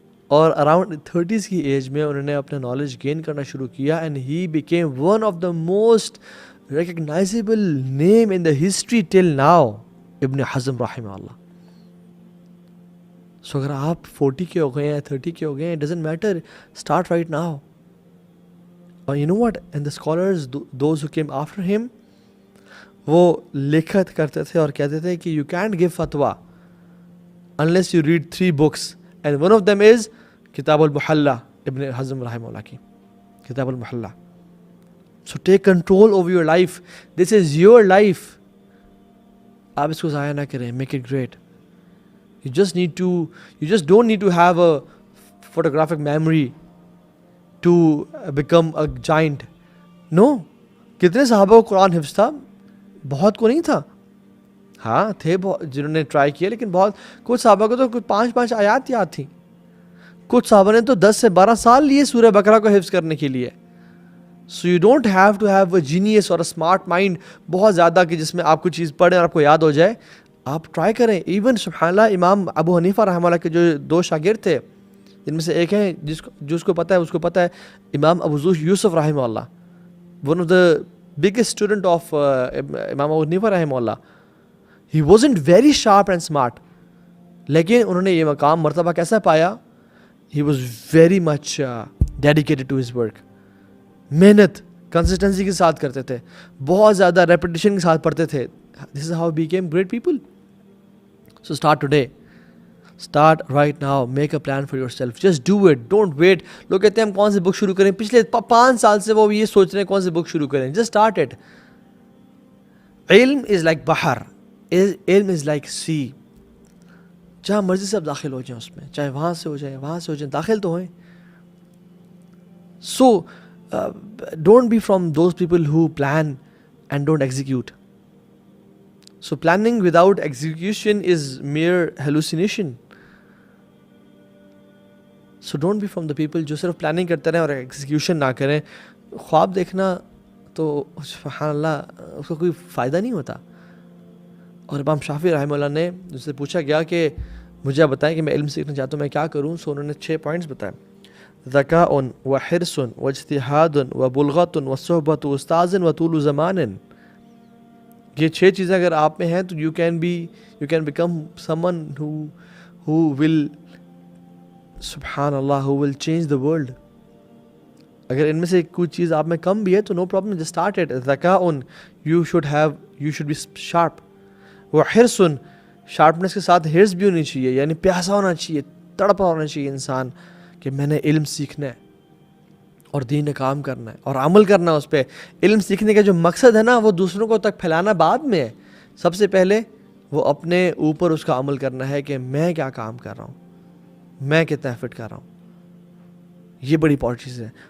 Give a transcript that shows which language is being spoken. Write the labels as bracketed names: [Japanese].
[Urdu] اور around 30s کی age میں انہوں نے اپنا نالج گین کرنا شروع کیا, [English] And he became one of the most recognizable name in the history till now, Ibn Hazm رحمہ اللہ. [Urdu] سو اگر آپ 40 کے ہو گئے ہیں, 30 کے ہو گئے ہیں, [English] it doesn't matter, start right now. اور you know what, and the scholars, those who came after him, [Urdu] وہ لکھت کرتے تھے اور کہتے تھے کہ [English] you can't give fatwa unless you read 3 books, and one of them is کتاب المحلہ, Ibn Hazm رحمہ اللہ کی کتاب المحلہ. So take control over your life. This is your life. [Urdu] آپ اس کو ضائع نہ کریں. [English] Make it great. You just don't need to have a photographic memory to become a giant. No. [Urdu] کتنے صحابہ کو قرآن حفظ تھا؟ بہت کو نہیں تھا. ہاں تھے جنہوں نے ٹرائی کیا, لیکن کچھ صحابہ کو تو 5 آیات یاد تھیں. کچھ صحابہ نے تو 10 سے 12 سال لیے سورہ بقرہ کو حفظ کرنے کے لیے. [English] So you don't have to have a genius or a smart mind [Urdu] بہت زیادہ کہ جس میں آپ کوئی چیز پڑھیں اور آپ کو یاد ہو جائے. آپ ٹرائی کریں. ایون سبحان اللہ, امام ابو حنیفہ رحمہ اللہ کے جو 2 شاگرد تھے, جن میں سے ایک ہیں جس کو پتہ ہے اس کو پتہ ہے, امام ابو یوسف رحمہ اللہ, [English] one of the biggest student of [Urdu] امام ابو حنیفہ رحمہ اللہ. [English] he wasn't very sharp and smart, [Urdu] لیکن انہوں نے یہ مقام مرتبہ کیسا پایا؟ [English] He was very much dedicated to his work. [Urdu] محنت کنسسٹنسی کے ساتھ کرتے تھے, بہت زیادہ ریپیٹیشن کے ساتھ پڑھتے تھے. [English] This is how we became great people. So start today. Start right now. Make a plan for yourself. Just do it. Don't wait. [Urdu] لوگ کہتے ہیں ہم کون سی بک شروع کریں, پچھلے 5 سال سے وہ یہ سوچ رہے ہیں کون سی بک شروع کریں. [English] Just start it. علم is like بحر. علم is like sea. [Urdu] جہاں مرضی سے آپ داخل ہو جائیں اس میں, چاہے وہاں سے ہو جائیں, داخل تو ہوئیں. [English] So don't be from those people who plan and don't execute. So planning without execution is mere hallucination. So don't be from the people [Urdu] جو صرف planning کرتے رہیں اور execution نہ کریں. خواب دیکھنا تو سبحان اللہ اس کا کوئی فائدہ نہیں ہوتا. اور امام شافعی رحمہ اللہ نے جس سے پوچھا گیا کہ مجھے بتائیں کہ میں علم سیکھنا چاہتا ہوں, میں کیا کروں؟ سو انہوں نے 6 پوائنٹس بتائے. [Arabic] ذکاء وحرص واجتہاد وبلغۃ وصحبۃ استاذ وطول زمان. [Urdu] یہ 6 چیزیں اگر آپ میں ہیں تو [English] you can become someone who will سبحان اللہ who will change the world. [Urdu] اگر ان میں سے کوئی چیز آپ میں کم بھی ہے تو [English] no problem, just start it. ذکاء you should be sharp. [Urdu] وحرص شارپنس کے ساتھ ہرس بھی ہونی چاہیے, یعنی پیاسا ہونا چاہیے, تڑپا ہونا چاہیے انسان کہ میں نے علم سیکھنا ہے اور دین کا کام کرنا ہے اور عمل کرنا ہے اس پہ. علم سیکھنے کا جو مقصد ہے نا وہ دوسروں کو تک پھیلانا بعد میں ہے. سب سے پہلے وہ اپنے اوپر اس کا عمل کرنا ہے کہ میں کیا کام کر رہا ہوں, میں کتنا ایفرٹ کر رہا ہوں. یہ بڑی امپورٹنٹ چیز ہے.